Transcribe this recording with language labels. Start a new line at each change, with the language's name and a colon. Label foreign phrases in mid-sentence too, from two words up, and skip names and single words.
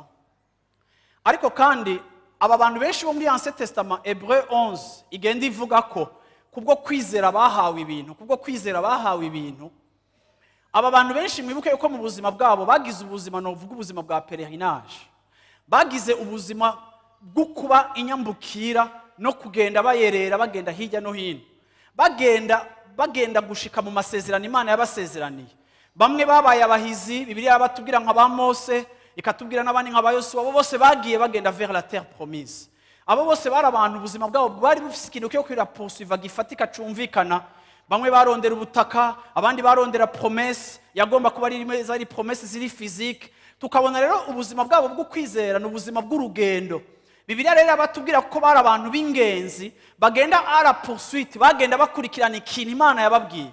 Rundi: Ariko kandi aba bantu benshi bo muri Ancien Testament, Hébreux 11 igenda ivuga ko kubwo kwizera bahawe ibintu, aba bantu benshi mwibuke yuko mu buzima bwabo bagize ubuzima, no vuga ubuzima bwa pèlerinage, bagize ubuzima bwo kuba inyambukira no kugenda bayerera, bagenda hirya no hino, bagenda gushika mu masezerano Imana yabasezeraniye. Bamwe babaye abahizi, Bibiliya batubwira nka ba Mose, ikatubwira n'abandi nka ba Yosuwa, abo bose bagiye bagenda
French: vers la terre promise.
Rundi: Abo bose bari abantu ubuzima bwabo bwari bufise ikintu cyo kwira poursuivre gifatika cumvikana. Bamwe barondera ubutaka, abandi barondera promesse, yagomba kuba ari promesse ziri physique. Tukabona rero ubuzima bwabo bwo kwizera n'ubuzima bw'urugendo. Bibiliya rero batubwira ko bari abantu b'ingenzi, bagenda ara poursuite, bagenda bakurikirana ikintu Imana yababwiye.